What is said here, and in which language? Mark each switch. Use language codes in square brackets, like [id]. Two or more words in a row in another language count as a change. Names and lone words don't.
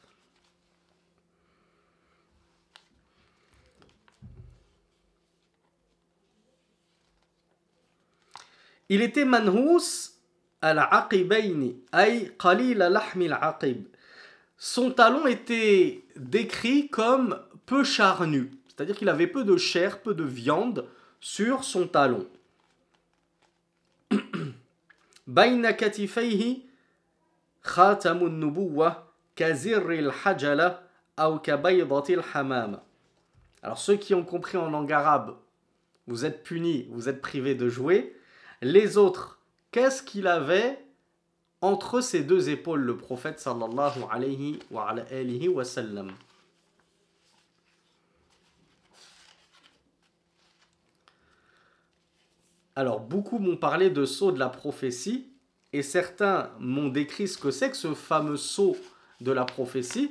[fr] Il était [ar] منهوس العقبين أي قليل اللحم العقب. [fr] Son talon était décrit comme peu charnu, c'est-à-dire qu'il avait peu de chair, peu de viande sur son talon. [ar] بين كتفيه خاتم النبوة كزر الحجلة أو كبيضة الحمامة. [fr] Alors ceux qui ont compris en langue arabe, vous êtes punis, vous êtes privés de jouer. Les autres, qu'est-ce qu'il avait entre ses deux épaules, le prophète [ar] صلى الله عليه وسلم? [fr] Alors, beaucoup m'ont parlé de sceau de la prophétie, et certains m'ont décrit ce que c'est que ce fameux sceau de la prophétie.